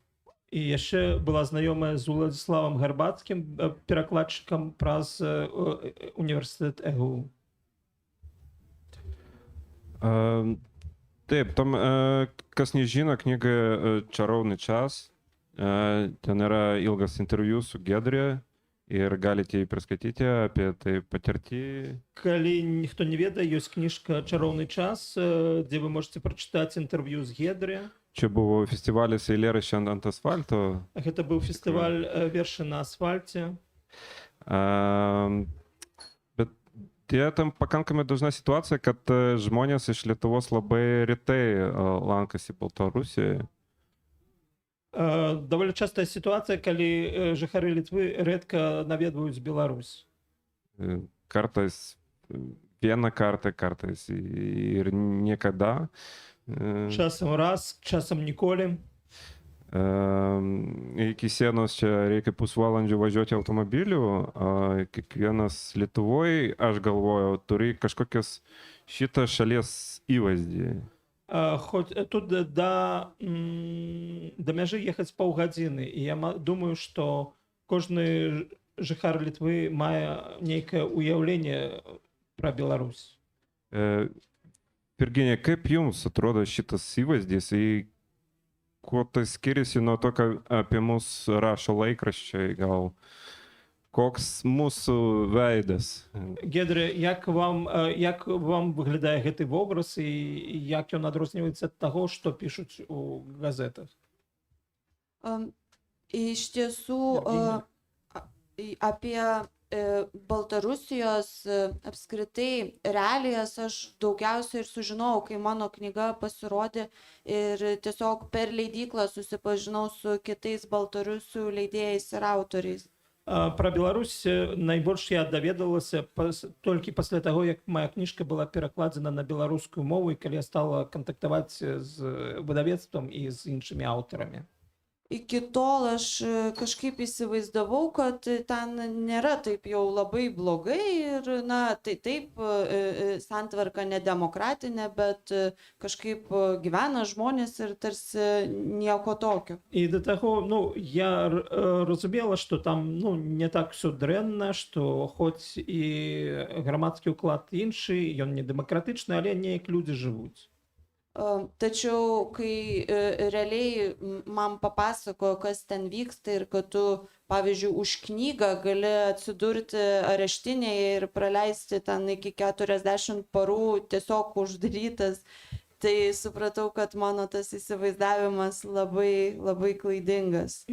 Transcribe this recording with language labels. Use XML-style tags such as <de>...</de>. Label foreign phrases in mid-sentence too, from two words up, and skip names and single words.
<be>І яшчэ была знаёмая з Владиславам Гарбацкім, перакладчыкам праз універсітэт ЕГУ.</be> <lt>Taip, tam kas nežino, knyga Čarovny čas. Ten yra ilgas interviu su Giedre. Ir galite jį priskaityti apie tai patirtį.</lt> <be>Калі ніхто не ведае, ёсць кніжка «Чароўны час», дзе вы можете прачытаць інтэрв'ю з Гедры.</be> <lt>Čia buvo festivalis eilėraščių ant asfalto.</lt> <be>Гэта быў фестываль вершы на асфальце.</be> <lt>Bet tam pakankamai dažna situacija, kad žmonės iš Lietuvos labai retai lankosi Baltarusijoje.</lt> <be>Даволі частая ситуація, калі жыхары Літвы рэдка наведваюць Беларусь.</be> <lt>Kartais vieną kartą, kartais ir niekada.</lt> <be>Часам раз, часам ніколі.</be> <lt>Iki sienos čia reikia pusvalandžio važiuoti automobiliu, kiekvienas Lietuvoje, aš galvoju, turi kažkokias šitą šalies įvaizdį.</lt> <be>Хоць тут да мяжы ехаць паўгадзіны, і я думаю, што кожны жыхар Літвы мае нейкае ўяўленне пра Беларусь.</be> <lt>Virginija, kaip jums atrodo šitas įvaizdis, kuo tai skiriasi nuo to, ką apie mus rašo laikraščiai, gal koks mūsų veidas?</lt> <be>Гедре, як вам выглядае гэты вобраз і як ён адрозніваецца ад таго, што пішуць у газетах?</be> <lt>Iš tiesų, apie Baltarusijos apskritai realijas aš daugiausiai ir sužinojau, kai mano knyga pasirodė ir tiesiog per leidyklą susipažinau su kitais baltarusių leidėjais ir autoriais.</lt> <be>Про Беларусь найбольш я даведалася толькі пасля таго, як моя кніжка была перакладзена на беларускую мову і калі я стала кантактаваць з выдавецтвам і з іншымі аўтарамі.</be> <lt>Iki tol aš kažkaip įsivaizdavau, kad ten nėra taip jau labai blogai ir, na, tai taip, santvarka nedemokratinė, bet kažkaip gyvena žmonės ir tarsi nieko tokio.</lt> <be>І да таго, ну, я разумела, што там, ну, не так все дрэнна, што хоць і грамадскі ўклад іншы, ён не дэмакратычны, але неяк людзі жывуць.</be> <lt>Tačiau, kai realiai man papasakojo, kas ten vyksta ir kad tu, pavyzdžiui, už knygą gali atsidurti areštinėje ir praleisti ten iki 40 parų tiesiog uždarytas, tai supratau, kad mano tas įsivaizdavimas labai klaidingas.</lt>